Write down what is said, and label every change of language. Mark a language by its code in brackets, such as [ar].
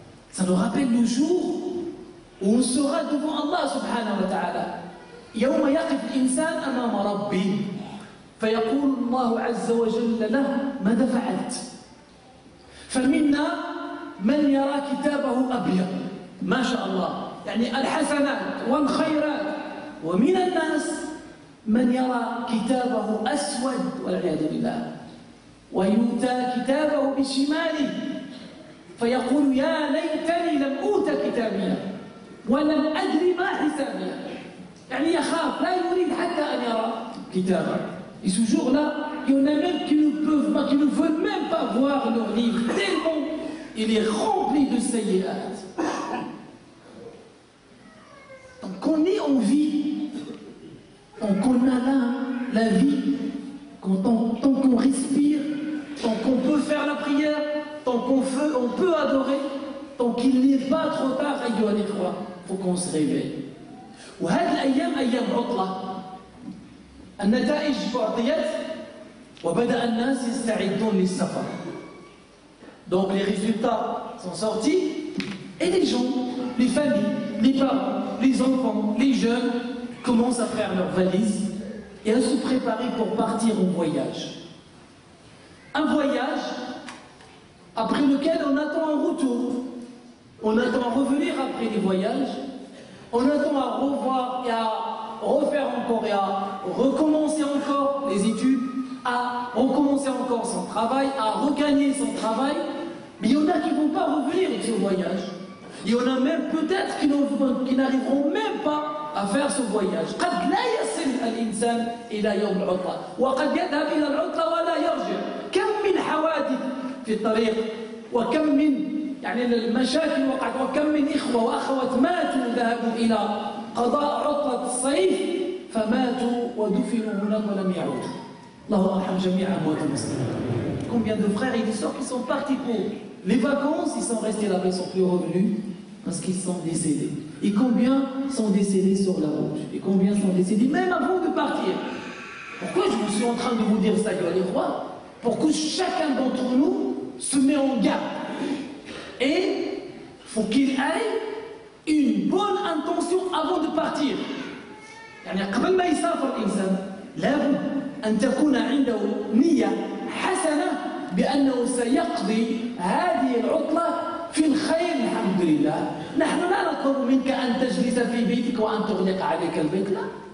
[fr] Ça nous rappelle le jour où on sera devant Allah subhanahu wa ta'ala. [ar] يوم يقف الإنسان أمام ربه فيقول الله عز وجل له ماذا فعلت؟ فمنا من يرى كتابه أبيض ما شاء الله، يعني الحسنات والخيرات، ومن الناس من يرى كتابه أسود والعياذ بالله، ويؤتى كتابه بشماله فيقول يا ليتني لم أوت كتابيا ولم أدري ما حسابيا. يعني يخاف لا يريد حتى أن يرى كتابه. [fr] Et ce jour-là, il y en a même qui ne peuvent pas, qui ne veulent même pas voir leur livre, tellement il est rempli de sayyi'at. Donc on est en vie, tant qu'on a là la vie, tant qu'on respire, tant qu'on peut faire la prière, tant qu'on peut adorer, tant qu'il n'est pas trop tard, il faut qu'on se réveille. [ar] وهذه الأيام أيام عطلة. النتائج أعطيت وبدأ الناس يستعدون للسفر. [fr] Donc les résultats sont sortis et les gens, les familles, les parents, les enfants, les jeunes commencent à faire leurs valises et à se préparer pour partir en voyage. Un voyage après lequel on attend un retour. On attend à revenir après les voyages. On attend à revoir et à refaire encore et à recommencer encore les études, à recommencer encore son travail, à regagner son travail. Mais il y en a qui ne vont pas revenir de ce voyage. Il y en a même peut-être qui n'arriveront même pas à faire ce voyage. [ar] قد لا يصل الإنسان إلى يوم العطلة وقد يذهب إلى العطلة ولا يرجع. كم من حوادث في الطريق وكم من يعني المشاكل وقعت وكم من إخوة وأخوات ماتوا ذهبوا إلى قضاء عطلة الصيف فماتوا ودفنوا هناك ولم يعودوا. الله يرحم جميع أموات المسلمين. [fr] Combien de frères et de sœurs qui sont partis pour les vacances, ils sont restés là-bas, ils ne sont plus revenus parce qu'ils sont décédés. Et combien sont décédés sur la route? Et combien sont décédés même avant de partir? Pourquoi je suis en train de vous dire ça, les rois? Pour que chacun d'entre nous se met en garde. Et il faut qu'il ait une bonne intention avant de partir. [ar] يعني قبل ما يسافر الإنسان لابد أن تكون عنده نية حسنة بأنه سيقضي هذه العطلة في الخير. الحمد لله نحن لا نطلب منك أن تجلس في بيتك وأن تغلق عليك البيت، لا.